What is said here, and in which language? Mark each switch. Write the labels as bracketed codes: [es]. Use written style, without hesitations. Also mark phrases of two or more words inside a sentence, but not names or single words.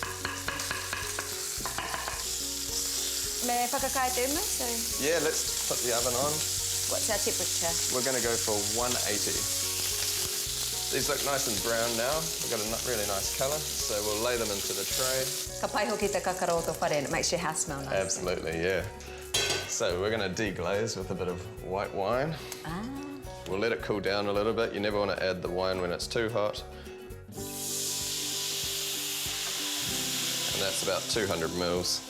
[mi] Me whakakae te so... [en] Yeah, let's put the oven on. What's our temperature? We're going to go for 180. These look nice and brown now. We've got a really nice colour, so we'll lay them into the tray. [mi] Ka pai hoki te kakaro o tō whare [en] and it makes your house smell nice. Absolutely, yeah. So we're going to deglaze with a bit of white wine. Ah. We'll let it cool down a little bit. You never want to add the wine when it's too hot. And that's about 200 mils.